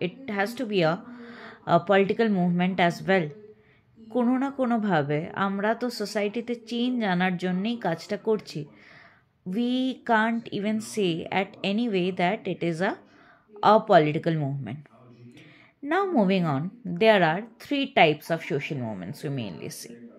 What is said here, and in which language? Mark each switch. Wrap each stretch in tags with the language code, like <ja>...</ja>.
<en>It has to be a political movement as well.</en> <bn>কোনো না কোনোভাবে আমরা তো সোসাইটিতে চেঞ্জ আনার জন্যেই কাজটা করছি।</bn> <en>We can't even say at any way that it is a political movement. Now moving on, there are 3 types of social movements we mainly see.</en>